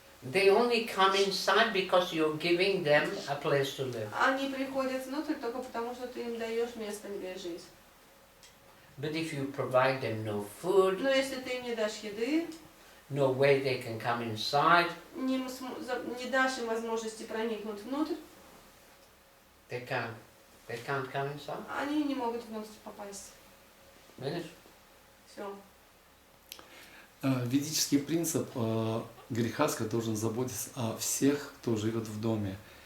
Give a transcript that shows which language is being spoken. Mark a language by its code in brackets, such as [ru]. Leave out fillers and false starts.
[en] They only come inside because you're giving them a place to live. [ru] Они приходят внутрь только потому, что ты им даешь место, где жить. [en] But if you provide them no food, [ru] Но если ты им не дашь еды, [en] no way they can come inside, [ru] не дашь им возможности проникнуть внутрь, [en] they can't come inside. [ru] они не могут внутрь попасть. [en] Finish? [ru] Все. Ведический принцип грехаска должен заботиться о всех, кто живет в доме.